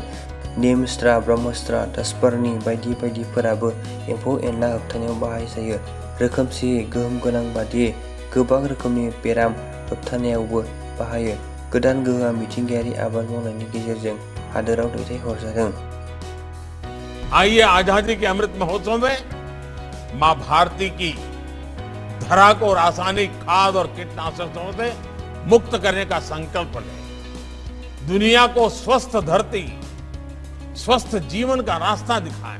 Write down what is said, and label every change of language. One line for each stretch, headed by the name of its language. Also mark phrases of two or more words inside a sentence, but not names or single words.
Bodo: निम स्ट्रा, ब्रह्मस्ट्रा, दासपार्नि बायदि बायदिफोराबो एम्फौ-एनला होबथानायाव बाहायजायो। रोखोमसेयै गोहोम गोनां बादियै गोबां रोखोमनि बेराम होबथानायावबो बाहायो। गोदान गोहोआ मिथिंगायारि आबाद मावनायनि गेजेरजों हादोराव दैथायहरजादों।
Hindi: आइए आजादी के अमृत महोत्सव में मां भारती की धरा को रासायनिक खाद और कीटनाशकों से मुक्त करने का संकल्प लें। दुनिया को स्वस्थ धरती, स्वस्थ जीवन का रास्ता दिखाएं।